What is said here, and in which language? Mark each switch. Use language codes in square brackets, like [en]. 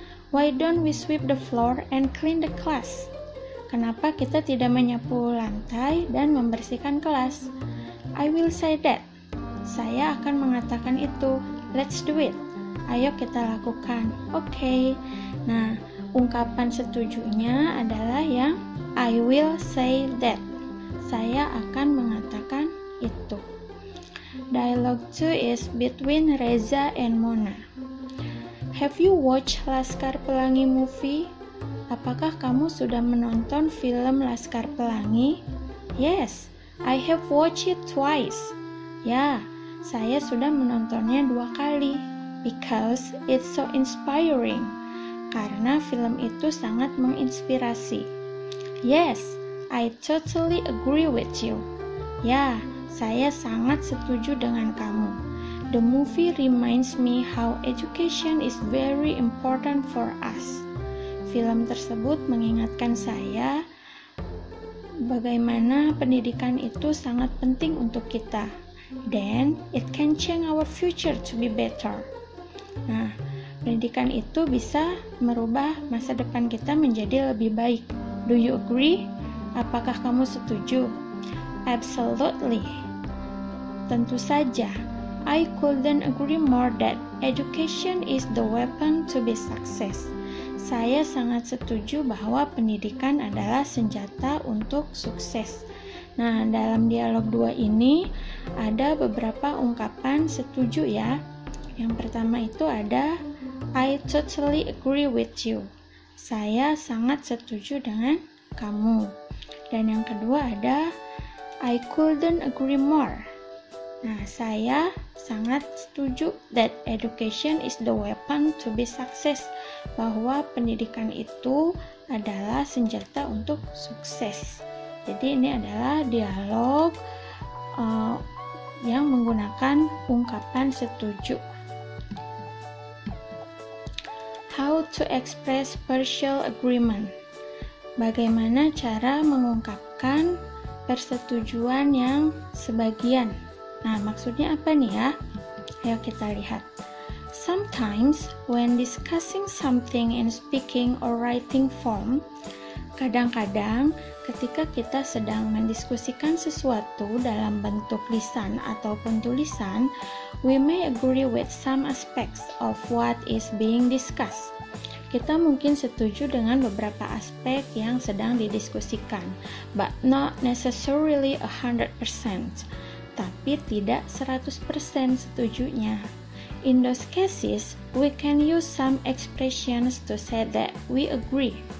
[en] Why don't we sweep the floor and clean the class? [id] Kenapa kita tidak menyapu lantai dan membersihkan kelas? [en] I will say that. [id] Saya akan mengatakan itu. [en] Let's do it. [id] Ayo kita lakukan. Okay. Nah, ungkapan setujunya adalah yang [en] I will say that. [id] Saya akan mengatakan itu. [en] Dialogue 2 is between Reza and Mona. Have you watched Laskar Pelangi movie? [id] Apakah kamu sudah menonton film Laskar Pelangi? [en] Yes, I have watched it twice. [id] Ya, saya sudah menontonnya 2 kali. [en] Because it's so inspiring. [id] Karena film itu sangat menginspirasi. [en] Yes, I totally agree with you. [id] Ya, saya sangat setuju dengan kamu. [en] The movie reminds me how education is very important for us. [id] Film tersebut mengingatkan saya bagaimana pendidikan itu sangat penting untuk kita. [en] Then, it can change our future to be better. [id] Nah, pendidikan itu bisa merubah masa depan kita menjadi lebih baik. [en] Do you agree? [id] Apakah kamu setuju? [en] Absolutely. [id] Tentu saja. [en] I couldn't agree more that education is the weapon to be success. [id] Saya sangat setuju bahwa pendidikan adalah senjata untuk sukses. Nah, dalam dialog 2 ini ada beberapa ungkapan setuju ya. Yang pertama itu ada [en] I totally agree with you. [id] Saya sangat setuju dengan kamu. Dan yang kedua ada [en] I couldn't agree more. [id] Nah, saya sangat setuju [en] that education is the weapon to be success, [id] bahwa pendidikan itu adalah senjata untuk sukses. Jadi ini adalah dialog yang menggunakan ungkapan setuju. [en] How to express partial agreement. [id] Bagaimana cara mengungkapkan persetujuan yang sebagian. Nah, maksudnya apa nih ya? Ayo kita lihat. [en] Sometimes, when discussing something in speaking or writing form, [id] kadang-kadang ketika kita sedang mendiskusikan sesuatu dalam bentuk lisan ataupun tulisan, [en] we may agree with some aspects of what is being discussed. [id] Kita mungkin setuju dengan beberapa aspek yang sedang didiskusikan, [en] but not necessarily 100%. [id] Tapi tidak 100% setujunya. [en] In those cases, we can use some expressions to say that we agree.